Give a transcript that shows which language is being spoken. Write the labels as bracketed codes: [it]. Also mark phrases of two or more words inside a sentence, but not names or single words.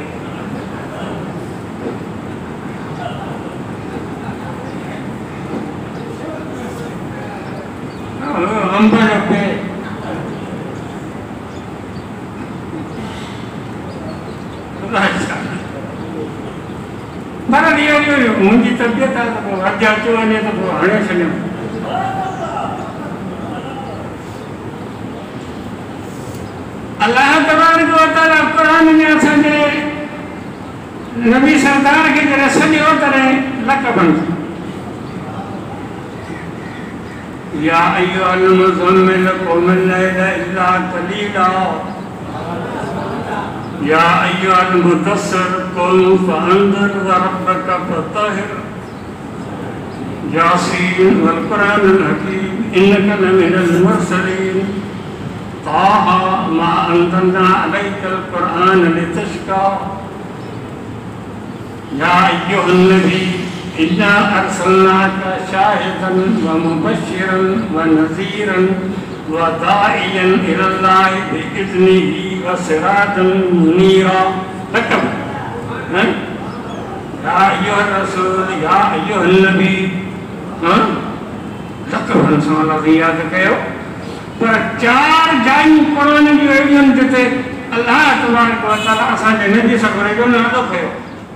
[sd] अंब जो पेड़, पर इहो मुंहिंजी तबियत आहे त पोइ अॼु अचो वञे त पोइ हणे छॾियो। [ar] الله تبارك وتعالى [sd] कुरान में असांजे नबी सरदार खे जॾहिं सॼो तॾहिं लक़बनि [ar] يا أيها المزمل قم الليل إلا قليلا، يا أيها المدثر قم فأنذر وربك فطهر, يس والقرآن الحكيم إنك لمن المرسلين، طه ما أنزلنا عليك القرآن لتشقى، يا أيها النبي إنا أرسلناك شاهدا ومبشرا ونذيرا وداعيا إلى الله بإذنه وسراجا منيرا. [sd] लक़ब [ar] يا أيها الرسول, يا أيها النبي, [sd] लक़बनि सां अल्लाह यादि कयो। पर 4 जायूं कुरान जूं अहिड़ियूं जिते [ar] الله تبارك وتعالى [sd] असांजे नबी सगुर जो नालो खयो।